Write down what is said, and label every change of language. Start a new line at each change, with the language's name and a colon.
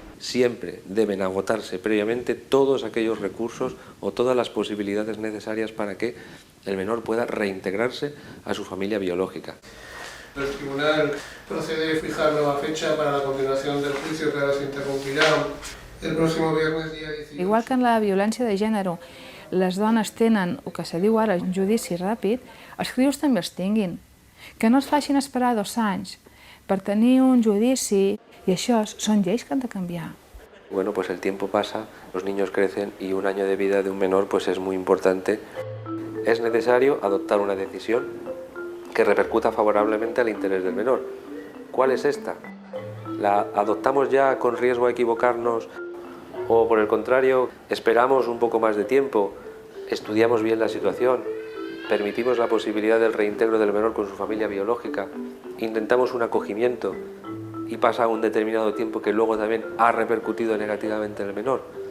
Spanish: Siempre deben agotarse previamente todos aquellos recursos o todas las posibilidades necesarias para que el menor pueda reintegrarse a su familia biológica. El tribunal procede a fijar nueva fecha para la continuación del juicio, que ahora se interrumpirá el próximo viernes día 18.
Catalan: Igual que en la violència de gènere les dones tenen el que se diu ara un judici ràpid, els crios també els tinguin. Que no es facin esperar 2 anys per tenir un judici, y això son lleis que han de cambiar.
Spanish: Bueno, pues el tiempo pasa, los niños crecen y un año de vida de un menor pues es muy importante. Es necesario adoptar una decisión que repercuta favorablemente al interés del menor. ¿Cuál es esta? ¿La adoptamos ya con riesgo a equivocarnos o por el contrario esperamos un poco más de tiempo, estudiamos bien la situación, permitimos la posibilidad del reintegro del menor con su familia biológica, intentamos un acogimiento y pasa un determinado tiempo que luego también ha repercutido negativamente en el menor?